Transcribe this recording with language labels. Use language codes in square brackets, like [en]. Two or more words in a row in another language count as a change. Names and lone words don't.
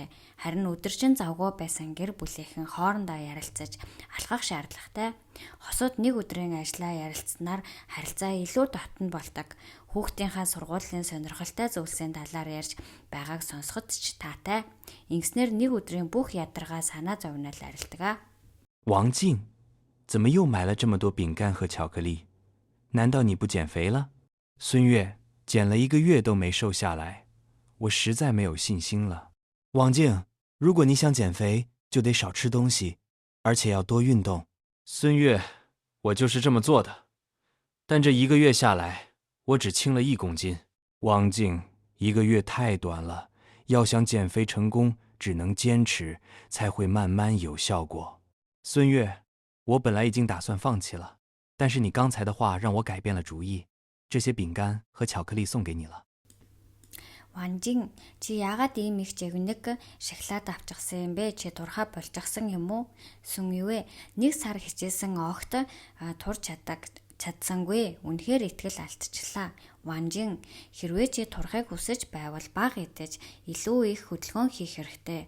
[mn] Харин өдөржин завгүй байсан гэр бүлийнхэн хоорондоо ярилцаж алхах шаардлагатай. Хосууд нэг өдрийн ажлаа ярилцсанаар харилцаа илүү дотн болдог. Хүүхдийнхээ сургуулийн сонирхолтой зүйлсийн талаар ярьж байгааг сонсоход ч таатай. Ингэснээр нэг өдрийн бүх ядаргаа санаа зовнол арилдаг. [zh] 王静 怎么又买了这么多饼干和巧克力？难道你不减肥了？孙悦减了1个月都没瘦下来，我实在没有信心了。王静，如果你想减肥，就得少吃东西，而且要多运动。孙悦，我就是这么做的，但这1个月下来，我只轻了1公斤。王静，1个月太短了，要想减肥成功，只能坚持，才会慢慢有效果。孙悦， 我本来已经打算放弃了，但是你刚才的话让我改变了主意。这些饼干和巧克力送给你了。 [mn] Ванжин, чи яагаад ийм их жигнэг шоколад авчихсан юм бэ? Чи турхаа болчихсан юм уу? Сүн юу вэ? 1 сар хичээсэн огт турч чадсангүй. Үнэхээр итгэл алдчихлаа. Ванжин, хэрвээ чи турхыг хүсэж байвал бага идэж илүү их хөдөлгөөн хийх хэрэгтэй.